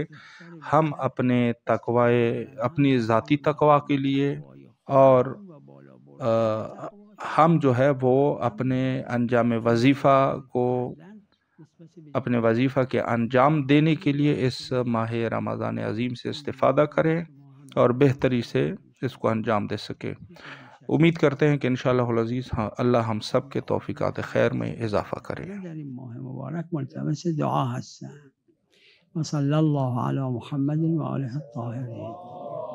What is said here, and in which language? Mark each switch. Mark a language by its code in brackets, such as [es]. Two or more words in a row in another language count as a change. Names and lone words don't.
[ur] ہم اپنی ذاتی تقوی کے لیے، اور ہم جو ہے وہ اپنے انجام وظیفہ کو، اپنے وظیفہ کے انجام دینے کے لیے اس ماہ رمضان عظیم سے استفادہ کریں اور بہتری سے اس کو انجام دے سکیں۔ امید کرتے ہیں کہ [ar] انشاءاللہ العزیز [ur] اللہ ہم سب کے توفیقات خیر میں اضافہ کرے۔ [fa] در این ماه مبارک ملتمس دعا هستم و [ar] صلی الله علی محمد و آله الطاهرین۔